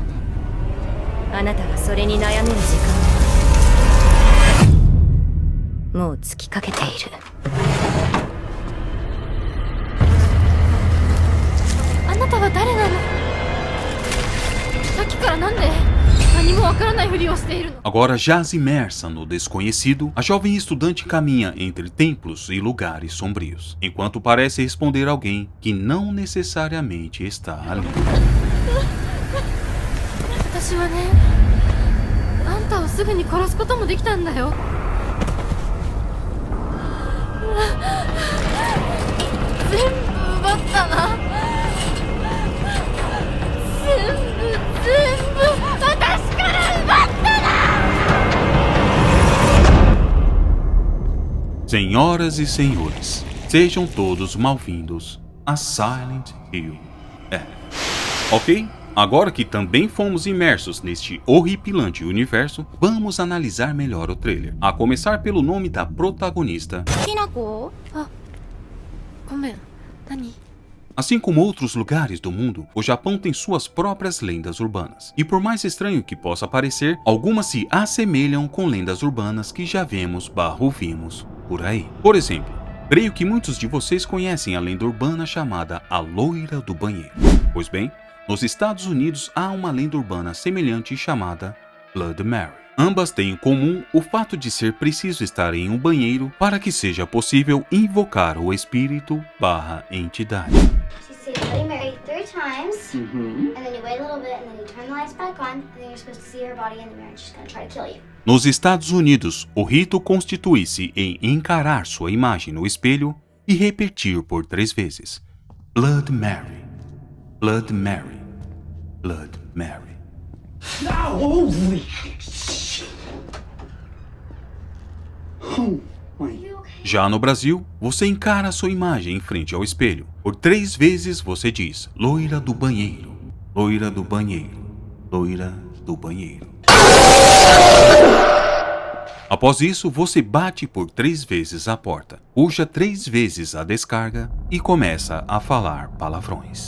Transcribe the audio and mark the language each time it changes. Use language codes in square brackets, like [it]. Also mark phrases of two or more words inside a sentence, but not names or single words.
[ja] あなたがそれに悩める時間はもう尽きかけている。あなたは誰なの？さっきからなんで何もわからないふりをしているの？ [pt] Agora jaz imersa no desconhecido, a jovem estudante caminha entre templos e lugares sombrios, enquanto parece responder alguém que não necessariamente está ali. [ja] 私はね、あんたをすぐに殺すこともできたんだよ。全部奪ったな。全部私から奪ったな。 [pt] Senhoras e senhores, sejam todos mal-vindos a Silent Hill. Ok? Agora que também fomos imersos neste horripilante universo, vamos analisar melhor o trailer. A começar pelo nome da protagonista. [ja] ひなこ、ごめん、何？ [pt] Assim como outros lugares do mundo, o Japão tem suas próprias lendas urbanas. E por mais estranho que possa parecer, algumas se assemelham com lendas urbanas que já vimos por aí. Por exemplo, creio que muitos de vocês conhecem a lenda urbana chamada a Loira do Banheiro. Pois bem, nos Estados Unidos há uma lenda urbana semelhante chamada Blood Mary. Ambas têm em comum o fato de ser preciso estar em um banheiro para que seja possível invocar o espírito/entidade. [en] You say Bloody Mary 3 times, and then you wait a little bit, and then you turn the lights back on, and then you're supposed to see her body in the mirror, and she's gonna try to kill you. [pt] Nos Estados Unidos, o rito constitui-se em encarar sua imagem no espelho e repetir por 3 vezes: Blood Mary, Blood Mary, Blood Mary. [en] Holy shit. Oh my. [pt] Já no Brasil, você encara sua imagem em frente ao espelho. Por 3 vezes você diz: Loira do banheiro, loira do banheiro, loira do banheiro. Após isso, você bate por 3 vezes a porta, puxa 3 vezes a descarga e começa a falar palavrões.